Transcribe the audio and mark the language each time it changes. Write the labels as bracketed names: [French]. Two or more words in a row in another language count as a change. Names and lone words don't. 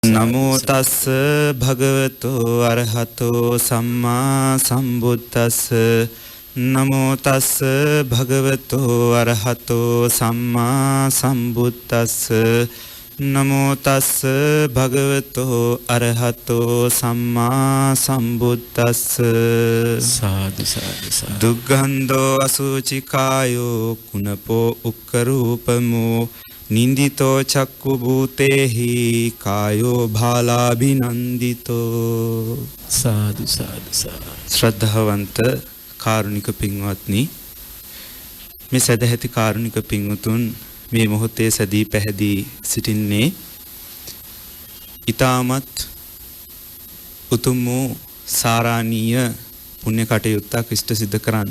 [Pali] නමෝ තස්ස භගවතෝ අරහතෝ සම්මා සම්බුද්දස්ස නමෝ තස්ස භගවතෝ අරහතෝ සම්මා සම්බුද්දස්ස නමෝ තස්ස භගවතෝ අරහතෝ සම්මා සම්බුද්දස්ස [Sinhala] සාදු සාදු [Pali] දුක්ඛන්தோ අසුචිකායෝ කුණපෝ උක්කරූපමෝ නින්දිතෝ චක්කු භූතේහි කායෝ භාලාභිනන්දිතෝ [Sinhala] සාදු සාදු ශ්‍රද්ධාවන්ත කාරුණික පින්වත්නි, මේ සදැහැති කාරුණික පින්වතුන් මේ මොහොතේ සදී පැහැදී සිටින්නේ ඊටමත් උතුම් වූ සාරාණීය පුණ්‍ය කටයුත්තක් ඉෂ්ට සිද්ධ කරන්න.